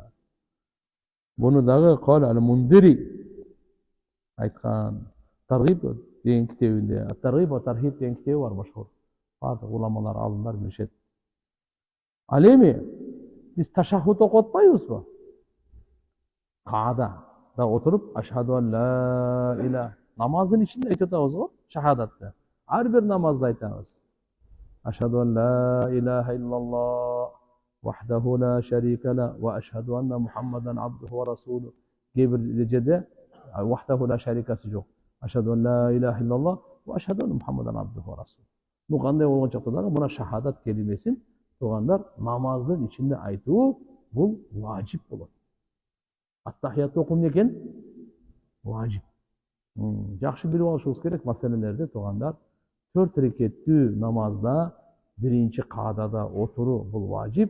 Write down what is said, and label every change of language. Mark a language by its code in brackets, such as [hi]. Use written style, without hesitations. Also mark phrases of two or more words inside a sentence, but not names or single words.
[ky] Буну дагы Кал ал-Мундири айткан Таргиб деген китебинде, Таргиб ва Тархиб деген китеби бар машхур. Бардык уламалар, алымдар билишет. Ал эми биз ташаххуд окуп атпайбызбы? Каада да отуруп [ar] أشهد أن لا إله, [ky] намаздын ичинде айтып атабыз го, шахадатты. Ар бир намазда айтабыз. [ar] أشهد أن لا إله إلا الله وحده لا شريك له وأشهد أن محمدا عبده ورسوله. [ky] Кейбир жерде [ar] وحده لا [ky] шарикасы жок. [ar] أشهد أن لا إله إلا الله وأشهد أن محمدا عبده ورسوله. [ky] Бул кандай болгон чакта дагы мына шахадат келимесин тугандар намаздын ичинде айтуу бул важип болот. Аттахиятты окум экен важип. Жакшы билип алышыбыз керек маселелерди тугандар. 4 рекеттүү намазда биринчи каадада отуруу бул важип.